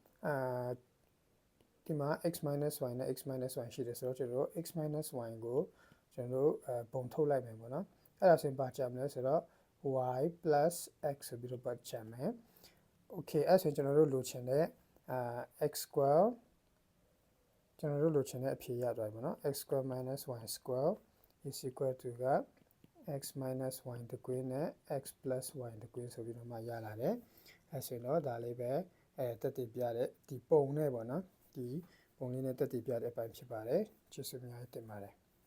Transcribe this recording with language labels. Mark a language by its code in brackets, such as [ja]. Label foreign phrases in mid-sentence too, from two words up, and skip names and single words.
[en] x minus y [my] နဲ့ [en] x minus y [my] ရှိတယ်ဆိုတော့ကျွန်တော်တို့ [en] x minus y [my] ကိုကျွန်တော်တို့ပုံထုတ်လိုက်မယ်ပေါ့နော် အဲ့ဒါဆိုရင်ပါကြမလဲဆိုတော့ [en] y plus x [my] ဆိုပြီးတော့ပတ်ချင်မယ်โอเคအဲ့ဆိုရင်ကျွန်တော်တို့လိုချင်တဲ့ [en] x square [my] ကျွန်တော်တို့လိုချင်တဲ့အဖြေရသွားပြီပေါ့နော် [en] x square minus y square is equal to [my] က [en] x minus y [my] တကွင်းနဲ့ [en] x plus y [my] တကွင်းဆိုပြီးတော့မှရလာတယ်အဲ့ဆိုရင်တော့ဒါလေးပဲတက်တည်ပြတဲ့ဒီပုံနဲ့ပေါ့နော်ဒီပုံလေးနဲ့တက်တည်ပြတဲ့အပိုင်းဖြစ်ပါတယ်ကျေးဇူးများတင်ပါတယ်